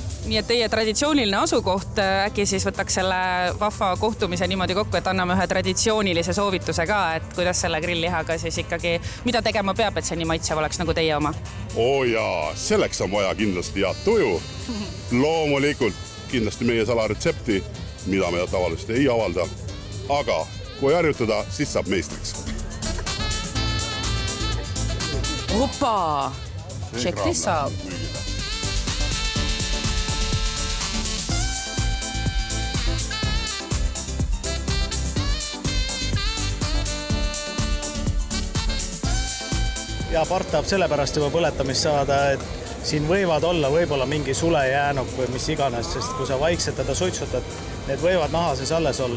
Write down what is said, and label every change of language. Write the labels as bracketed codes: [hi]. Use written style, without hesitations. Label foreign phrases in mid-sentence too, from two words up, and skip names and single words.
[et] Nii et teie traditsiooniline asukoht, äkki siis võtaks selle vahva kohtumise niimoodi kokku, et anname ühe traditsioonilise soovituse ka, et kuidas selle grilllihaga siis ikkagi, mida tegema peab, et see nii maitsev oleks nagu teie oma? Jaa, selleks on vaja kindlasti head tuju. Loomulikult kindlasti meie salaretsepti, mida me tavaliselt ei avalda. Aga kui harjutada, siis saab meistriks. Opa! [en] Check this out! [et] Ja part tahab sellepärast juba põletamist saada, et siin võivad olla võib-olla mingi sulejäänuk või mis iganes, sest kui sa vaikselt teda suitsutad, need võivad nahases alles olla.